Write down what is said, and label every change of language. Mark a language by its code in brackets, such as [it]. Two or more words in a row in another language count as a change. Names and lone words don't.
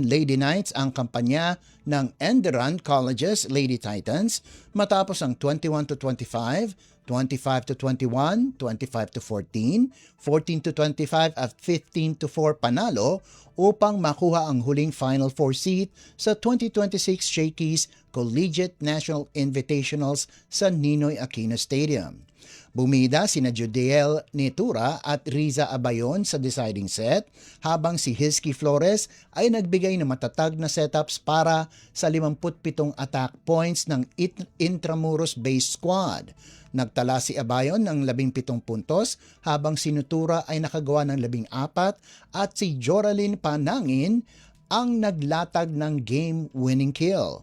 [tl] Lady Knights ang kampanya ng Enderun College's Lady Titans matapos ang 21-25, 25-21, 25-14, 14-25 at 15-4 panalo upang makuha ang huling [en] Final Four seat [tl] sa 2026 Shakey's Collegiate National Invitationals sa Ninoy Aquino Stadium. Bumida sina Judiel Netura at Riza Abayon sa [en] deciding set, [tl] habang si Hizky Flores ay nagbigay ng matatag na setups para sa 57 [en] attack points [tl] ng [en] Intramuros-based squad. [tl] Nagtala si Abayon ng 17 puntos habang si Netura ay nakagawa ng 14 at si Joralyn Panangin ang naglatag ng [en] game-winning kill.